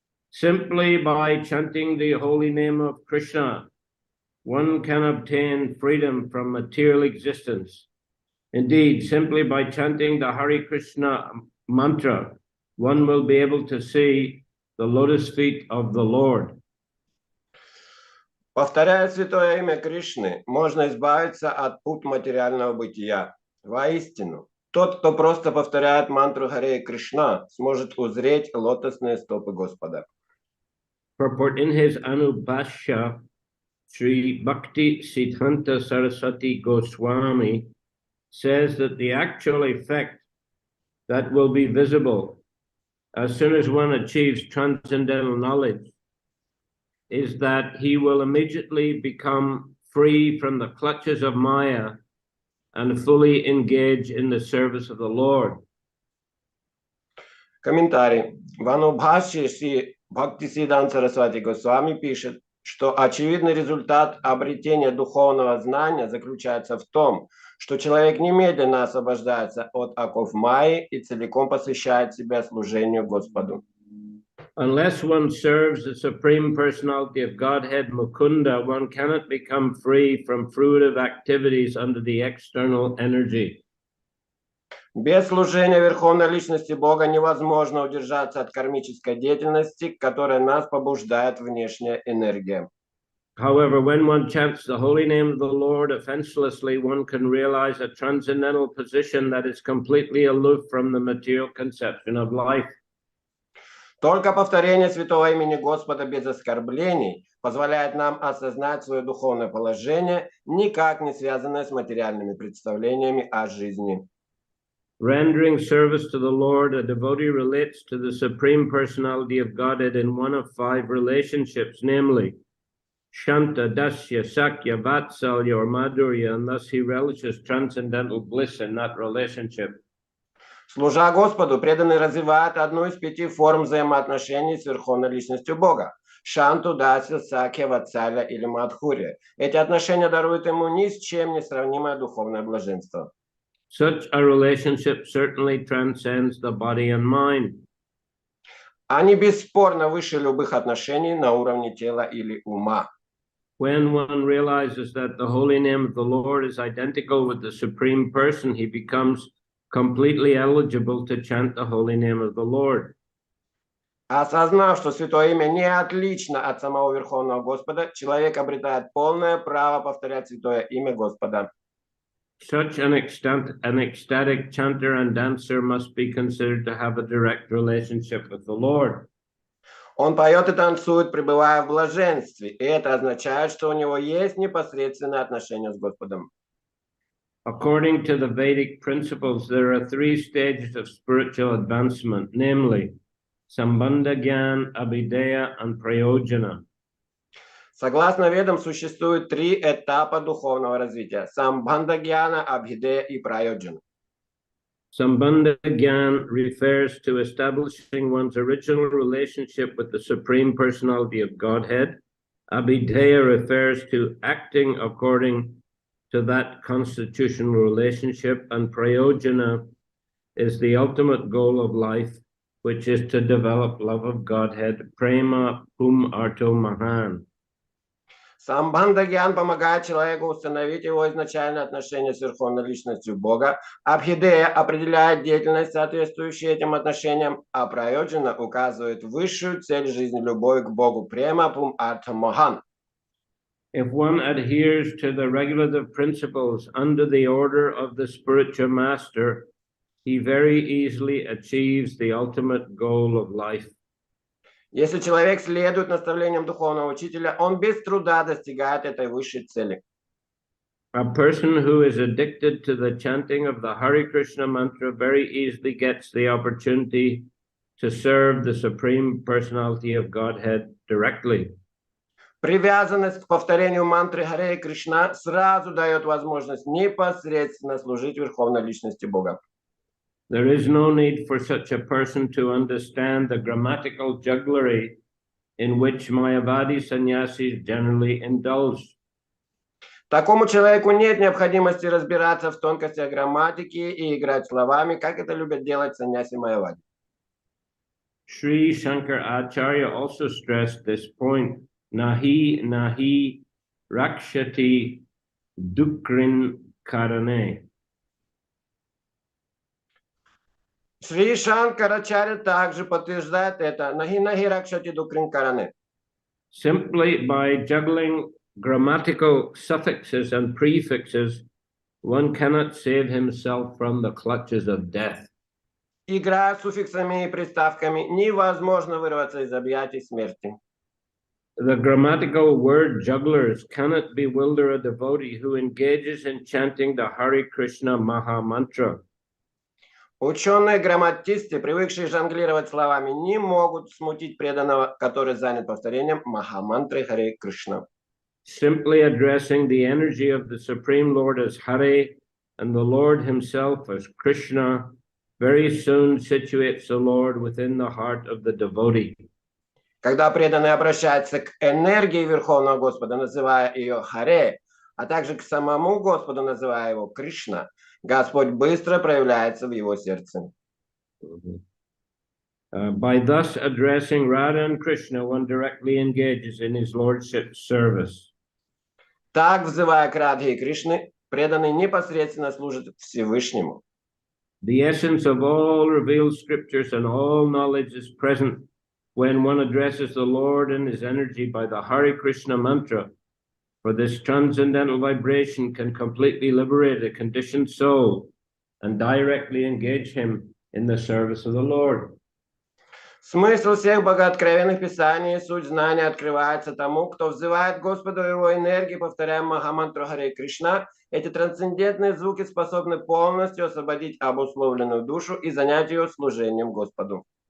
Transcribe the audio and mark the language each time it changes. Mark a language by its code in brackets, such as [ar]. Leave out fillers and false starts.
[en] Simply by chanting the holy name of Krishna, one can obtain freedom from material existence. Indeed, simply by chanting the Hare Krishna mantra, one will be able to see the lotus feet of the Lord. [ru] Повторяя святое имя Кришны, можно избавиться от пут материального бытия. Воистину, тот, кто просто повторяет мантру Харе Кришна, сможет узреть лотосные стопы Господа. [en] Purport in his Anubhashya, Sri Bhakti Siddhanta Saraswati Goswami says that the actual effect that will be visible as soon as one achieves transcendental knowledge is that he will immediately become free from the clutches of Maya and fully engage in the service of the Lord. [ru] Комментарий. В Анубхашье Шри Бхакти Сиддханта Сарасвати Госвами пишет, что очевидный результат обретения духовного знания заключается в том, что человек немедленно освобождается от оков Майи и целиком посвящает себя служению Господу. [en] Unless one serves the Supreme Personality of Godhead Mukunda, one cannot become free from fruitive activities under the external energy. [ru] Без служения Верховной Личности Бога невозможно удержаться от кармической деятельности, к которой нас побуждает внешняя энергия. [en] However, when one chants the holy name of the Lord offenselessly, one can realize a transcendental position that is completely aloof from the material conception of life. [ru] Только повторение святого имени Господа без оскорблений позволяет нам осознать свое духовное положение, никак не связанное с материальными представлениями о жизни. [en] Rendering service to the Lord, a devotee relates to the Supreme Personality of Godhead in one of 5 relationships, namely Shanta, Dasya, Sakya, Vatsalya, or Madhurya, and thus he relishes transcendental bliss in that relationship. [ru] Служа Господу, преданный развивает одну из 5 форм взаимоотношений с Верховной Личностью Бога. Шанту, Дасya, Сакья, Ватсаля или Мадхурья. Эти отношения даруют ему ни с чем не сравнимое духовное блаженство. [en] Such a relationship certainly transcends the body and mind. [ru] Они бесспорно выше любых отношений на уровне тела или ума. [en] When one realizes that the holy name of the Lord is identical with the Supreme Person, he becomes completely eligible to chant the holy name of the Lord. [ru] Осознав, что святое имя не отлично от самого Верховного Господа, человек обретает полное право повторять святое имя Господа. [en] Such an ecstatic chanter and dancer must be considered to have a direct relationship with the Lord. [ru] Он поет и танцует, пребывая в блаженстве, и это означает, что у него есть непосредственное отношение с Господом. [en] According to the Vedic principles, there are 3 stages of spiritual advancement, namely Sambandha Gyan, Abhideya, and Prayojana. [ru] Согласно Ведам, существует 3 этапа духовного развития: Самбандха Гьяна, Абхидея и Прайоджана. [en] Sambandha Gyan refers to establishing one's original relationship with the Supreme Personality of Godhead. Abhideya refers to acting according to that constitutional relationship, and Prayojana is the ultimate goal of life, which is to develop love of Godhead, [sa] Prema Pum Arto Mahan. [ru] Самбандха Гьян помогает человеку установить его изначальное отношение с Верховной Личностью Бога. Абхидея определяет деятельность, соответствующую этим отношениям, а Прайоджана указывает высшую цель жизни — любовь к Богу, [sa] Према Пум Арта Махан. [en] If one adheres to the regulative principles under the order of the spiritual master, he very easily achieves the ultimate goal of life. [ru] Если человек следует наставлениям духовного учителя, он без труда достигает этой высшей цели. [en] A person who is addicted to the chanting of the Hare Krishna mantra very easily gets the opportunity to serve the Supreme Personality of Godhead directly. [ru] Привязанность к повторению мантры Харе Кришна сразу дает возможность непосредственно служить Верховной Личности Бога. [en] There is no need for such a person to understand the grammatical jugglery in which Mayavadi sannyasis generally indulge. [ru] Такому человеку нет необходимости разбираться в тонкостях грамматики и играть словами, как это любят делать саньяси Майявади. [en] Sri Shankar Acharya also stressed this point. [sa] Nahi rakshati dukrin karane. [ru] Шри Шанкарачарья также подтверждает это. [sa] Нахи ракшати дукрин каране. [en] Simply by juggling grammatical suffixes and prefixes, one cannot save himself from the clutches of death. [ru] Играя суффиксами и приставками, невозможно вырваться из объятий смерти. [en] The grammatical word jugglers cannot bewilder a devotee who engages in chanting the Hare Krishna Maha Mantra. [ru] Ученые-грамматисты, привыкшие жонглировать словами, не могут смутить преданного, который занят повторением Махамантры Харе Кришна. [en] Simply addressing the energy of the Supreme Lord as Hare and the Lord himself as Krishna very soon situates the Lord within the heart of the devotee. [ru] Когда преданный обращается к энергии Верховного Господа, называя ее Харе, а также к самому Господу, называя его Кришна, Господь быстро проявляется в его сердце. [en] By thus addressing Radha and Krishna, one directly engages in his lordship's service. [ru] Так, взывая к Радхе и Кришне, преданный непосредственно служит Всевышнему. [en] The essence of all revealed scriptures and all knowledge is present when one addresses the Lord and his energy by the Hare Krishna mantra. For this transcendental vibration can completely liberate a conditioned soul and directly engage him in the service of the Lord. [ru] Смысл всех богооткровенных писаний и суть знания открывается тому, кто взывает Господу его энергии, повторяя Махамантру Харе Кришна. Эти трансцендентные звуки способны полностью освободить обусловленную душу и занять ее служением Господу.